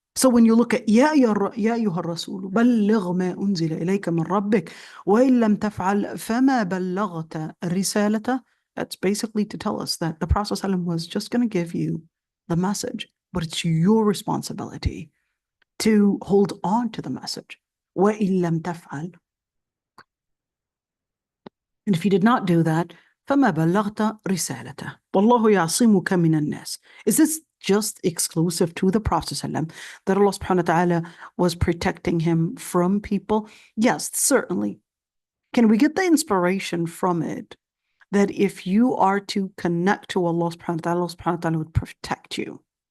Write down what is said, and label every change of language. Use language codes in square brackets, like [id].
[en] So when you look at [ar] يا أيها الرسول بلغ ما أنزل إليك من ربك وإن لم تفعل فما بلغت الرسالة, [en] that's basically to tell us that the Prophet ﷺ was just going to give you the message, but it's your responsibility to hold on to the message. [ar] وإن لم تفعل, [en] and if you did not do that, [ar] فما بلغت رسالته والله يعصمك من الناس. [en] Is this just exclusive to the Prophet ﷺ, that Allah subhanahu wa ta'ala was protecting him from people? Yes, certainly. Can we get the inspiration from it that if you are to connect to Allah subhanahu wa ta'ala, Allah subhanahu wa ta'ala would protect you?